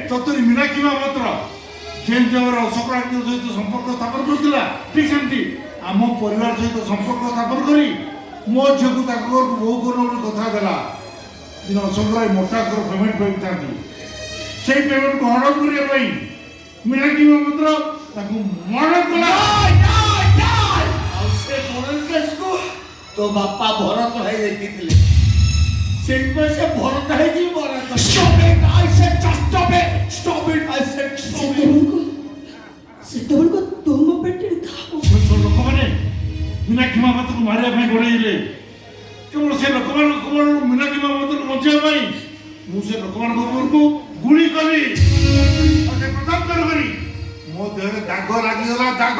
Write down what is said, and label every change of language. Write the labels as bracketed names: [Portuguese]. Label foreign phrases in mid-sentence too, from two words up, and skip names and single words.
[Odia] ତୋରି ମୀନାକ୍ଷୀ ମାତ୍ର ଯେମିତି ଆମର ଅଶୋକ ରାୟ ସହିତ ସମ୍ପର୍କ ସ୍ଥାପନ କରୁଥିଲା ଠିକ ସେମିତି ଆମ ପରିବାର ସହିତ ସମ୍ପର୍କ ସ୍ଥାପନ କରି ମୋ ଝିଅକୁ ତାଙ୍କ ଘରକୁ ବୋହୂ କର ବୋଲି କଥା ଦେଲା ଦିନ ଅଶୋକ ରାୟ ମୋଟା ଆକାର ପେମେଣ୍ଟ ପାଇଥାନ୍ତି ସେଇ ପେମେଣ୍ଟକୁ ହଡପ କରିବା ପାଇଁ ମୀନାକ୍ଷୀ ମାତ୍ର ତାକୁ ମର୍ଡର କଲା ଆଉ ସେ [English] murder caseକୁ [Odia] ତୋ ବାପା ଭରତ ହେଇ ଦେଖିଥିଲେ ସେଇଥିପାଇଁ ସେ ଭରତ ହେଇକି ମରତ [English] Stop it! I said just stop it! Stop it! I said stop it! [Odia] ସେତେବେଳକୁ ତୁମ ପେଟରେ ଥାଉ ଲୋକମାନେ ମୀନାକ୍ଷୀ ମାତ୍ରକୁ ମାରିବା ପାଇଁ ଗୋଡ଼େଇଲେ କେବଳ ସେ ଲୋକମାନଙ୍କୁ ମୀନାକ୍ଷୀ ମାତ୍ରକୁ ବଞ୍ଚାଇବା ପାଇଁ ମୁଁ ସେ ଲୋକମାନଙ୍କ ଉପରକୁ ଗୁଳି କଲି ଆଉ ସେ ପ୍ରତାପ କରି ମୋ ଦେହରେ ଦାଗ ଲାଗିଗଲା ଦାଗ